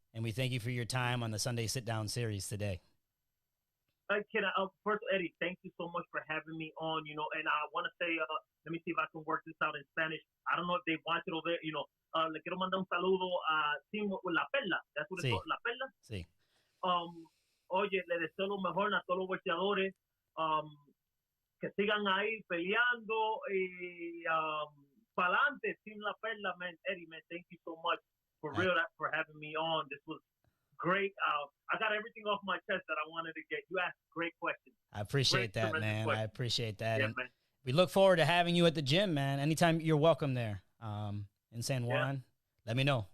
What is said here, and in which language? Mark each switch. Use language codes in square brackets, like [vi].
[en] And we thank you for your time on the Sunday Sit Down series today. First, Eddie, thank you so much for having me on, and I want to say, let me see if I can work this out in Spanish. I don't know if they watch it over there, [es] le quiero mandar un saludo a Team La Perla. [en] That's what it's called, La Perla? [es] Sí. Oye, le deseo lo mejor a todos los boxeadores, que sigan ahí peleando y para adelante, Team La Perla, man. [en] Eddie, man, thank you so much for real for having me on. This was great. I got everything off my chest that I wanted to get. You asked great questions. I appreciate that, man. I appreciate that. Yeah, and man. We look forward to having you at the gym, man. Anytime, you're welcome there in San Juan. Yeah. Let me know.